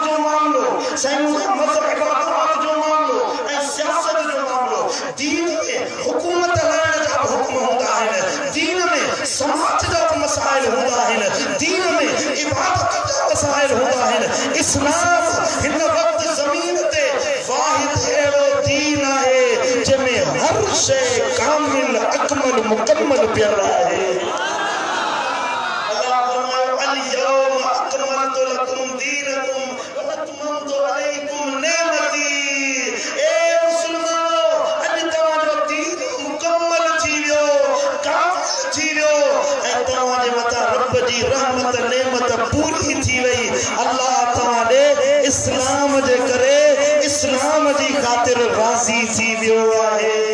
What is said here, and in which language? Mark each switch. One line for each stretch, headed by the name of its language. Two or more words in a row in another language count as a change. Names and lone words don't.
Sindhi: जो मामिलो साईं मुंहिंजा मज़हब इबादत जो मामिलो ऐं सियासत जो मामिलो दीन में हुकूमत हलाइण जा हुक्म हूंदा आहिनि दीन में समाज जा मसाइल हूंदा आहिनि दीन में इबादत जा मसाइल हूंदा आहिनि इस्लाम हिन वक़्तु ज़मीन ते वाहिद अहिड़ो दीन आहे जंहिंमें हर शइ कामिल अकमल मुकम्मल पियल आहे अल्लाह फरमायो
Arabic: اليوم أكملت لكم دينكم وأتممت عليكم نعمتي
Sindhi: ए मुस्लिमानो अॼु तव्हांजो दीन मुकम्मल थी वियो कामिल थी वियो ऐं तव्हांजे मथां रब जी रहमत नेमत पूरी थी वई अल्लाह तव्हां ॾे इस्लाम जे करे इस्लाम जी ख़ातिर राज़ी थी वियो आहे